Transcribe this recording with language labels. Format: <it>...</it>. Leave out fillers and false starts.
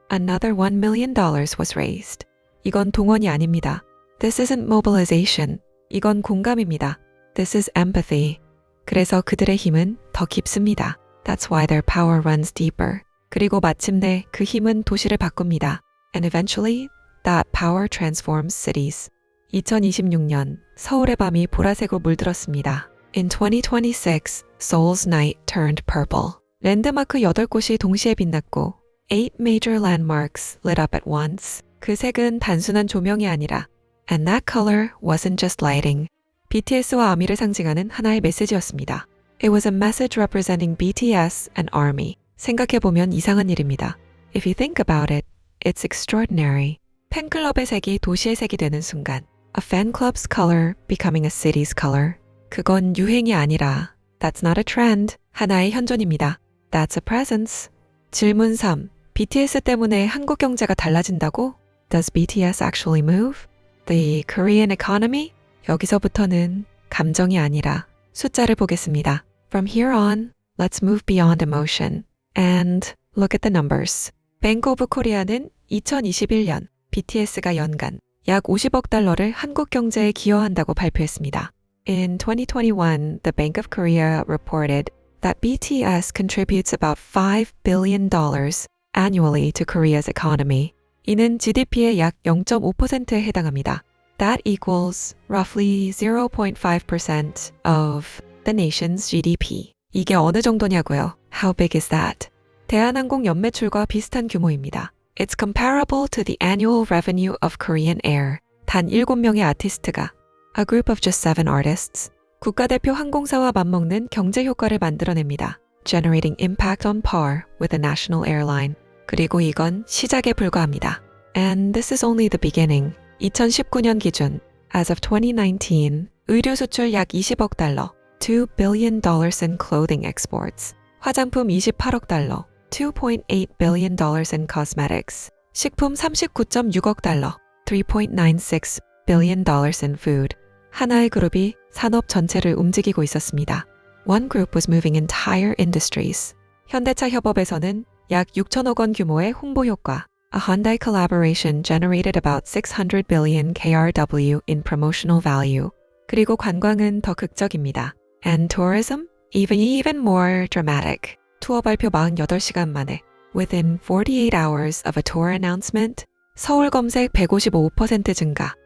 <en>Another $1 million was raised.</en> <ko>이건 동원이 아닙니다.</ko> <en>This isn't mobilization.</en> <ko>이건 공감입니다.</ko> <en>This is empathy.</en> <ko>그래서 그들의 힘은 더 깊습니다.</ko> <en>That's why their power runs deeper.</en> <ko>그리고 마침내 그 힘은 도시를 바꿉니다.</ko> <en>And eventually, that power transforms cities.</en> <ko>2026년 서울의 밤이 보라색으로 물들었습니다.</ko> <en>In 2026, Seoul's night turned purple.</en> <ko>랜드마크 8곳이 동시에 빛났고</ko> <en>8 major landmarks lit up at once.</en> <ko>그 색은 단순한 조명이 아니라</ko> <en>And that color wasn't just lighting.</en> <ko>BTS와 아미를 상징하는 하나의 메시지였습니다.</ko> <en>It was a message representing BTS and ARMY.</en> <ko>생각해보면 이상한 일입니다.</ko> <en>If you think about it, it's extraordinary.</en> <ko>팬클럽의 색이 도시의 색이 되는 순간</ko> <en>A fan club's color becoming a city's color.</en> <ko>그건 유행이 아니라</ko> <en>That's not a trend.</en> <ko>하나의 현존입니다.</ko> <en>That's a presence.</en> <ko>질문 3. BTS 때문에 한국 경제가 달라진다고?</ko> <en>Does BTS actually move? The Korean economy?</en> <ko>여기서부터는 감정이 아니라 숫자를 보겠습니다.</ko> <en>From here on, let's move beyond emotion and look at the numbers.</en> <ko>Bank of Korea는 2021년 BTS가 연간 약 50억 달러를 한국 경제에 기여한다고 발표했습니다.</ko> <en>In 2021, the Bank of Korea reported that BTS contributes about $5 billion annually to Korea's economy.</en> <ko>이는 GDP의 약 0.5%에 해당합니다.</ko> <en>That equals roughly 0.5% of the nation's GDP.</en> <ko>이게 어느 정도냐고요?</ko> <en>How big is that?</en> <ko>대한항공 연매출과 비슷한 규모입니다.</ko> <en>It's comparable to the annual revenue of Korean Air.</en> <ko>단 7명의 아티스트가</ko> <en>A group of just 7 artists.</en> <ko>국가대표 항공사와 맞먹는 경제 효과를 만들어냅니다.</ko> <en>Generating impact on par with a national airline.</en> <ko>그리고 이건 시작에 불과합니다.</ko> <en>And this is only the beginning.</en> <ko>2019년 기준,</ko> <en>as of 2019,</en> <ko>의류 수출 약 20억 달러,</ko> <en>$2 billion in clothing exports,</en> <ko>화장품 28억 달러,</ko> <en>$2.8 billion in cosmetics,</en> <ko>식품 39.6억 달러,</ko> <en>$3.96 billion in food.</en> <ko>하나의 그룹이 산업 전체를 움직이고 있었습니다.</ko> <en>One group was moving entire industries.</en> <ko>현대차 협업에서는 약 6천억 원 규모의 홍보 효과.</ko> <en>A Hyundai collaboration generated about 600 billion KRW in promotional value.</en> <ko>그리고 관광은 더 극적입니다.</ko> <en>And tourism? Even more dramatic.</en> <ko>투어 발표 48시간 만에</ko> <en>Within 48 hours of a tour announcement,</en> <ko>서울 검색 155% 증가.</ko>